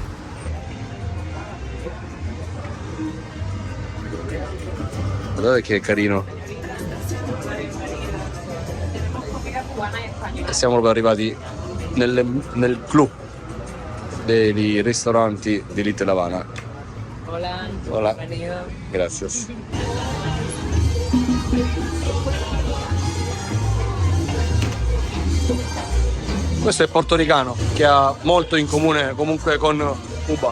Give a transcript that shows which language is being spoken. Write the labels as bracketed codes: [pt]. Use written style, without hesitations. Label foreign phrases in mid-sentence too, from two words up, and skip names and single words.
[it] Guardate che carino. Siamo proprio arrivati nel clou dei ristoranti di Little Havana. [es] Hola. Gracias. [it] Questo è portoricano, che ha molto in comune comunque con Cuba.